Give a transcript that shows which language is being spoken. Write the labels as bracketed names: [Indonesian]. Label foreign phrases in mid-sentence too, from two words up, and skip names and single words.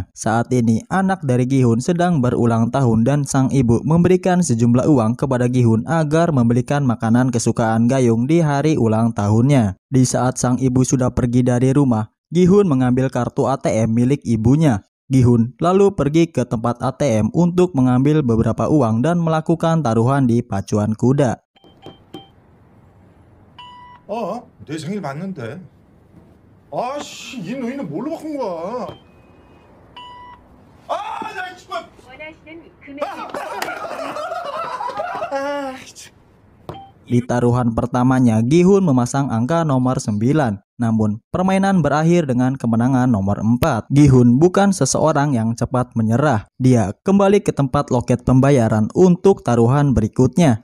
[Indonesian] Saat ini anak dari Gi-hun sedang berulang tahun dan sang ibu memberikan sejumlah uang kepada Gi-hun agar membelikan makanan kesukaan Gayung di hari ulang tahunnya. Di saat sang ibu sudah pergi dari rumah, Gi-hun mengambil kartu ATM milik ibunya. Gi-hun lalu pergi ke tempat ATM untuk mengambil beberapa uang dan melakukan taruhan di pacuan kuda. [Korean] 내 생일 맞는데. 아씨, 이 너희는 뭘로 바꾼 거야? 나 정말. 원하시는 금액을 [Indonesian] Di taruhan pertamanya, Gi-hun memasang angka nomor 9. Namun, permainan berakhir dengan kemenangan nomor 4. Gi-hun bukan seseorang yang cepat menyerah. Dia kembali ke tempat loket pembayaran untuk taruhan berikutnya.